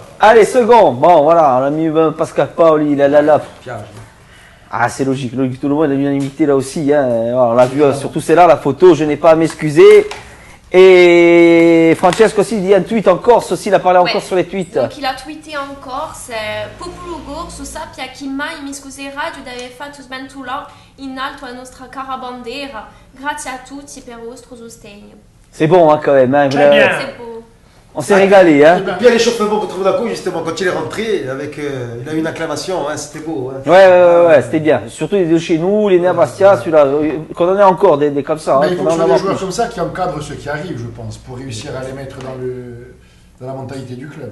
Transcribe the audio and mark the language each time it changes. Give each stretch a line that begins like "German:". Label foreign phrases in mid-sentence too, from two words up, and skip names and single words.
French: Allez, second, bon voilà, on a mis Pascal Paoli, là. Ah c'est logique, tout le monde a l'unanimité là aussi, hein. Alors, on l'a vu, surtout c'est là la photo, je n'ai pas à m'excuser. Et Francesco aussi dit un tweet en Corse aussi, il a parlé en Corse sur les tweets. Donc il a tweeté en Corse,
Italian: Popolo Gorso sappia che mai mi scuserà di aver fatto sventura in alto la nostra cara bandiera. Grazie a tutti per il vostro sostegno.
French: C'est bon hein, quand même. Hein, très bien. C'est beau. On s'est régalé, hein. Bien l'échauffement contre Monaco, justement, quand il est rentré, il a eu une acclamation, hein, c'était beau. Hein. Ouais, c'était bien. Surtout les deux chez nous, les Néa Bastia, celui-là, qu'on en ait encore des comme ça. Mais il faut que ce soit des joueurs plus. comme ça qui encadrent ceux qui arrivent, je pense, pour réussir à les mettre dans la mentalité du club.